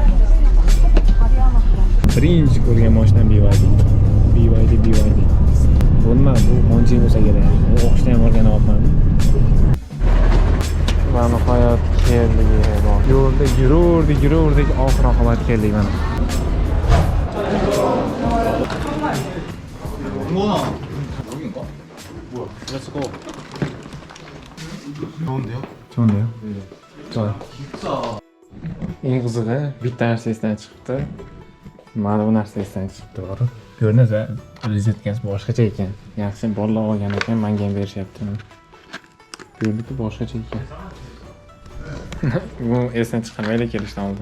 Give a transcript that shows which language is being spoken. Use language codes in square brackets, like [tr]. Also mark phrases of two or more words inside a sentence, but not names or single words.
[uz] Birinchi ko'rgan mashina BYD. Bu nima? Bu Honda bo'lsa kerak. O'qishda ham o'rganyapman. Va nihoyat keldik. Yo'lda yururdik, oxir oqibat keldik mana. [ko] 여긴가? 뭐야? [en] Let's go. [ko] 좋은데요? 네. 좋아요. [uz] eng qizig'i bitta narsa esdan chiqibdi. Mana bu narsa esdan chiqibdi, to'g'ri. Ko'rinadi, rozetkasi boshqacha ekan. Yaxshi bolalar olgan ekan, menga ham berishyapti. Ko'rdi-ku boshqacha ekan. Bu esdan chiqarmaylik kelishdan oldin.